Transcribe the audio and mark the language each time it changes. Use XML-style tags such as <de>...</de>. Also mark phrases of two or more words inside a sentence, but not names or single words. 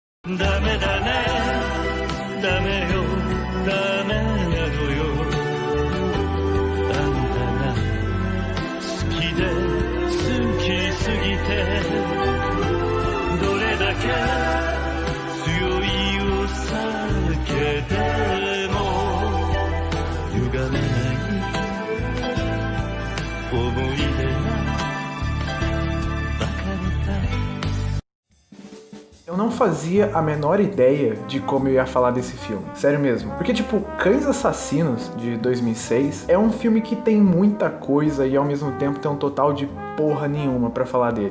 <ja>ダメだねダメよダメなのよあんたが好きで好きすぎてどれだけ強いお酒でも歪めない思い出が</ja> <pt>Eu não fazia a menor ideia de como eu ia falar desse filme, sério mesmo. Porque, tipo, Cães Assassinos, de 2006, é um filme que tem muita coisa e ao mesmo tempo tem um total de porra nenhuma pra falar dele.</pt>